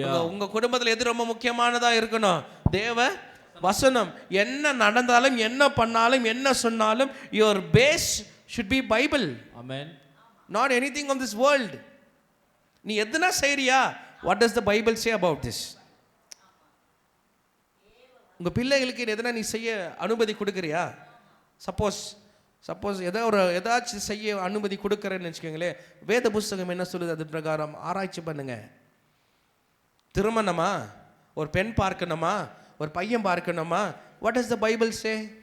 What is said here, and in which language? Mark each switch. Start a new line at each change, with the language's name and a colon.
Tamil: உங்க குடும்பத்துல எது ரொம்ப முக்கியமானதா இருக்கணும்? தேவ வசனம். என்ன நடந்தாலும், என்ன பண்ணாலும், என்ன சொன்னாலும்,
English: your base should be Bible. Amen. Not anything of this world.
Tamil: நீ எதுனா செய்றியா?
English: What does the Bible say about this?
Tamil: உங்க பிள்ளைகளுக்கு எதுனா நீ செய்ய அனுமதி கொடுக்கறியா? சப்போஸ் ஏதாச்சும் செய்ய அனுமதி கொடுக்கறேன்னு வச்சுக்கோங்களேன், வேத புஸ்தகம் என்ன சொல்லுது அது பிரகாரம் ஆராய்ச்சி பண்ணுங்க. திருமணமா? ஒரு பெண் பார்க்கணுமா? ஒரு பையன் பார்க்கணுமா?
English: What is the Bible say?